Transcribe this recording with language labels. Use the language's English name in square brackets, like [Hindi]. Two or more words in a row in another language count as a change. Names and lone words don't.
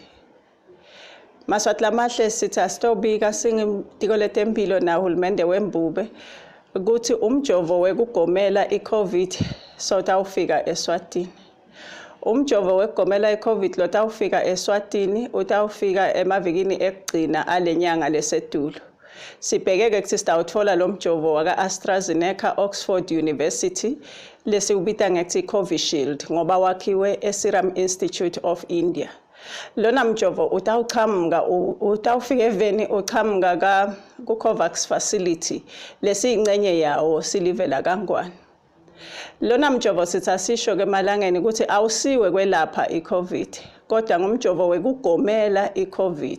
[Swati] Maswati lamahle sithi asitobika singitiko letempilo na uhulumende wembube ukuthi umjovo wekugomela iCovid sotawufika Eswatini. Umjovo wekugomela iCovid lotawufika Eswatini utawufika emavikini ekugcina alenyanga lesedulo. Sibhekeke ukuthi sitawuthola lo mjovo waka AstraZeneca Oxford University lesiubita ngethi Covishield ngoba wakhiwe eSerum Institute of India. Lona mjovo utawufika eveni uqhamuka ku COVAX facility lesiyingcenye yawo silivela kaNgwane. Lona mjovo sitsasisho kemalangeni ukuthi awusiwe kwelapha iCovid kodwa ngumjovo wekugomela iCovid.